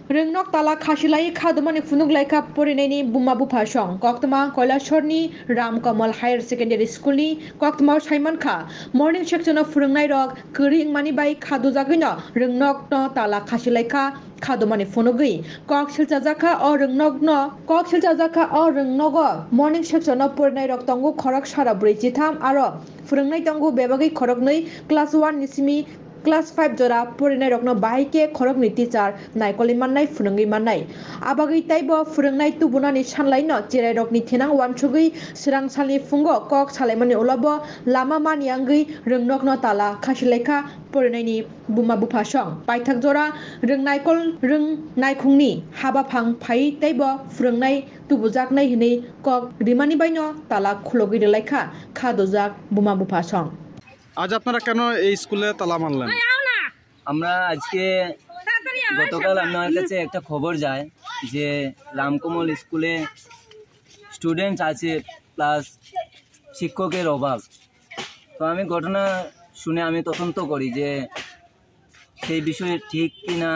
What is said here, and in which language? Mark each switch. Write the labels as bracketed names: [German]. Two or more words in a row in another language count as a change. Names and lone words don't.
[Kok Borok] Ringnok tala khashilai khadumani funuk laika porineni buma bupa song koktama Koilashorni Ram Kamal Higher Secondary School ni koktama Saiman Kha [English] morning section [Kok Borok] of Furungnai rok kering mani bai khadu jagino ringnok no tala khashilai kha khadumani funugui kok silchajaka o ringnogo [English] morning section [Kok Borok] of porinai rok tongu khorok sara brejitham aro Furungnai tongu bebagi khorok nei class 1 nisimi Class 5 jora porinai rokno bahike khorok ni teacher naikoli mannai phunungi mannai abagi taibo phurungnai tubunani sanlai no chirai rokni thenang wansugui sirang salni fungo kok salaimani ulabo lama maniangui ringnok no tala khasilaikha porinai ni buma bupa song paithak jora ring naikungni habafang phai taibo phurungnai tubujaknai hinei kok rimani baino tala khulogi relaikha khadojak buma bupa song [Bangla] আজ আপনারা কেন এই স্কুলে তালা মারলেন? আমরা আজকে গতকাল আমার কাছে একটা খবর যায় যে রামকমল স্কুলে স্টুডেন্ট আছে প্লাস শিক্ষকের অভাব। তো আমি ঘটনা শুনে আমি তদন্ত করি যে সেই বিষয়ে ঠিক কি না।